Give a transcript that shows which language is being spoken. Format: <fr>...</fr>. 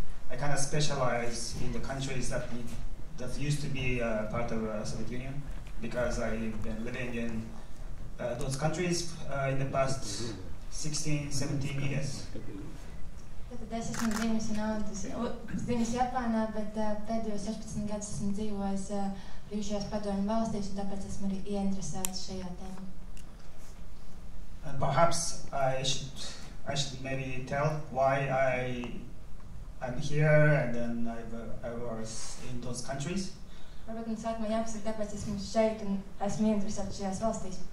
<en>I kind of specialize in the countries that used to be part of the Soviet Union, because I've been living in those countries in the past 16, 17 years.</en> <lv>Tad es esmu dzimis Japānā, bet pēdējos 16 gadus esmu dzīvojis bijušajās padomju valstīs, un tāpēc esmu arī ieinteresēts šajā tēmā.</lv> <en>And perhaps I should maybe tell why I'm here and then I was in those countries.</en> <lv>Varbūt man sākumā jāpasaka, kāpēc esmu šeit un esmu ieinteresēts šajās valstīs.</lv>